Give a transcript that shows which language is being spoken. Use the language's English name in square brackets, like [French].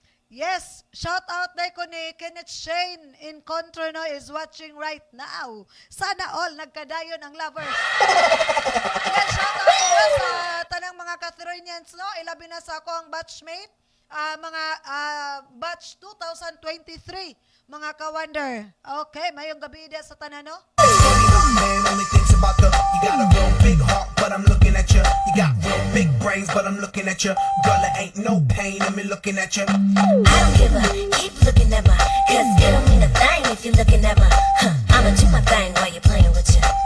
[Cebuano] Yes, shout out day ko ni Kenneth Shane in Contro, no, [English] is watching right now. [Cebuano] Sana all nagkadayon ang lovers. Yes, shout out ko sa tanang mga Catherinians, no, ilabi na sa ako ang batchmate, mga batch 2023, mga ka-Wonder. Okay, mayong gabi dia sa tanan, no? [English] Man only thinks about you got a real big heart, but I'm looking at you. You got real big brains, but I'm looking at you. Girl, there ain't no pain in me looking at you. I don't give a, keep looking at my, cause it don't mean a thing if you're looking at my, I'ma do my thing while you're playing with you.